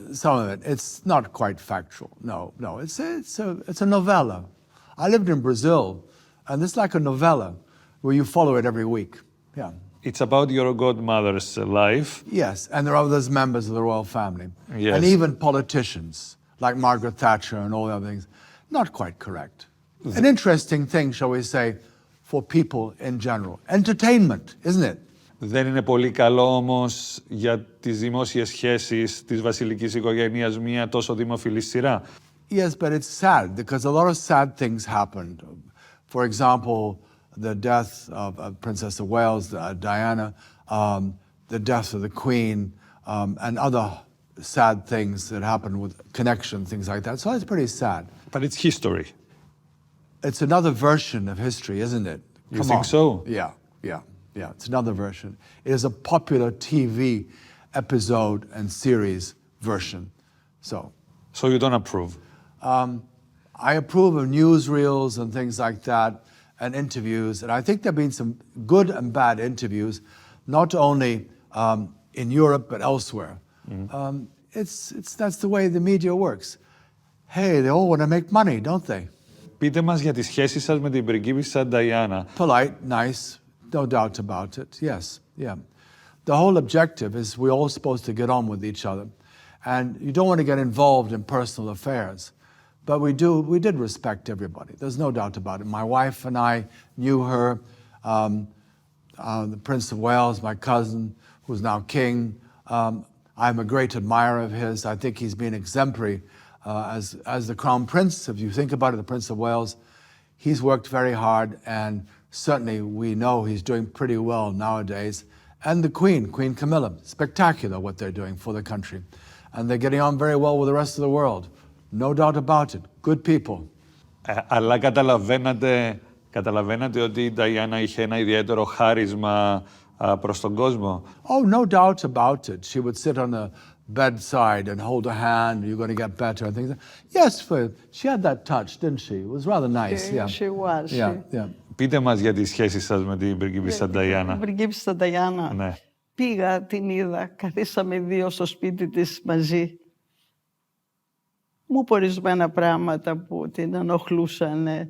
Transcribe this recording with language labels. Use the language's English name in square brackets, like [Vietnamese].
[English] Some of it. It's not quite factual. No. It's a novella. I lived in Brazil, and it's like a novella where you follow it every week. Yeah. It's about your godmother's life. Yes, and there are others members of the royal family. Yes. And even politicians, like Margaret Thatcher and all the other things. Not quite correct. An interesting thing, shall we say, for people in general. Entertainment, isn't it? [Greek] Δεν είναι πολύ καλό όμως για τις δημόσιες σχέσεις της βασιλικής οικογένειας μια τόσο δημοφιλή σειρά? [English] Yes, but it's sad because a lot of sad things happened. For example, the death of Princess of Wales, Diana, the death of the Queen, and other sad things that happened with connection, things like that. So it's pretty sad. But it's history. It's another version of history, isn't it? You think so? Yeah. It's another version. It is a popular TV episode and series version. So you don't approve? I approve of newsreels and things like that and interviews. And I think there have been some good and bad interviews, not only in Europe, but elsewhere. That's the way the media works. Hey, they all want to make money, don't they? [Greek] Πείτε μας για τη σχέση σας με την πριγκίπισσα Diana. [English] Polite, nice, no doubt about it, yes, yeah. The whole objective is we're all supposed to get on with each other. And you don't want to get involved in personal affairs. But we did respect everybody. There's no doubt about it. My wife and I knew her, the Prince of Wales, my cousin, who's now king. I'm a great admirer of his. I think he's been exemplary as the Crown Prince. If you think about it, the Prince of Wales, he's worked very hard, and certainly we know he's doing pretty well nowadays. And the Queen Camilla, spectacular what they're doing for the country. And they're getting on very well with the rest of the world. No doubt about it. Good people. [Greek] Αλλά καταλαβαίνατε ότι η Νταϊάννα είχε ένα ιδιαίτερο χάρισμα προς τον κόσμο. [English] Oh, no doubt about it. She would sit on the bedside and hold a hand, you're going to get better and things. Yes, she had that touch, didn't she? It was rather nice. Yeah. She was. Yeah. [Greek] Πείτε μας για τη σχέση σας με την Πριγκίπισσα Νταϊάννα. Την Πριγκίπισσα Νταϊάννα. Ναι. Πήγα, την είδα, καθίσαμε οι δύο στο σπίτι της μαζί. Μου είπε ορισμένα πράγματα που την ενοχλούσαν.